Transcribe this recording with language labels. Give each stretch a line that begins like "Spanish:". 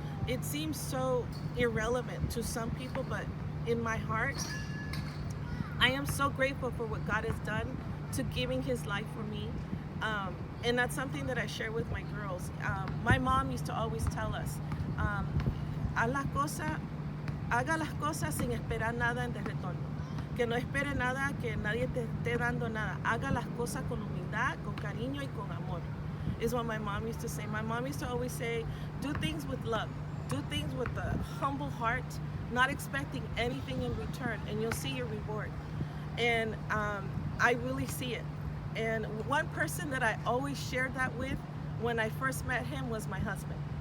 English: It seems so irrelevant to some people, but in my heart, I am so grateful for what God has done to giving his life for me. And that's something that I share with my girls. My mom used to always tell us,
Spanish: a la cosa haga las cosas sin esperar nada en de retorno. Que no espere nada, que nadie te esté dando nada. Haga las cosas con humildad, con cariño y con amor.
English: Is what my mom used to say. My mom used to always say, do things with love. Do things with a humble heart, not expecting anything in return, and you'll see your reward. And I really see it. And one person that I always shared that with when I first met him was my husband.